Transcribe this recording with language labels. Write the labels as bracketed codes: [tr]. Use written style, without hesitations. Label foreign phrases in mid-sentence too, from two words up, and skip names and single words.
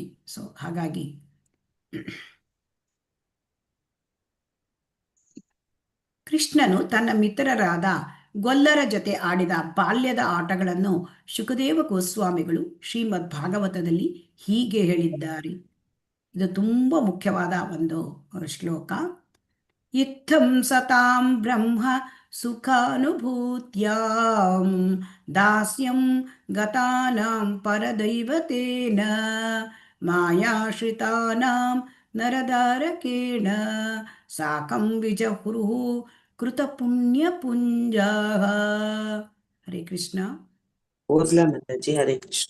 [kn] ಸೊ ಹಾಗಾಗಿ ಕೃಷ್ಣನು ತನ್ನ ಮಿತ್ರರಾದ ಗೊಲ್ಲರ ಜೊತೆ ಆಡಿದ ಬಾಲ್ಯದ ಆಟಗಳನ್ನು ಶುಕದೇವ ಗೋಸ್ವಾಮಿಗಳು ಶ್ರೀಮದ್ ಭಾಗವತದಲ್ಲಿ ಹೀಗೆ ಹೇಳಿದ್ದಾರೆ. ಇದು ತುಂಬ ಮುಖ್ಯವಾದ ಒಂದು ಶ್ಲೋಕ. [sa] ಇತ್ತಂ ಸತಾಂ ಬ್ರಹ್ಮ ಸುಖಾನುಭೂತ್ಯಾಂ ದಾಸ್ಯಂ ಗತಾನಾಂ ಪರದೈವತೇನ ಮಾಯಾಶ್ರಿತಾನಾಂ ನರದಾರಕೇಣ ಸಾಕಂ ವಿಜಹುರುಃ ಕೃತ ಪುಣ್ಯ ಪುಂಜಾಃ. [kn] ಹರೇ ಕೃಷ್ಣ. ಓದ್ಲಾ ಮಾತಾಜಿ? ಹರೇ ಕೃಷ್ಣ.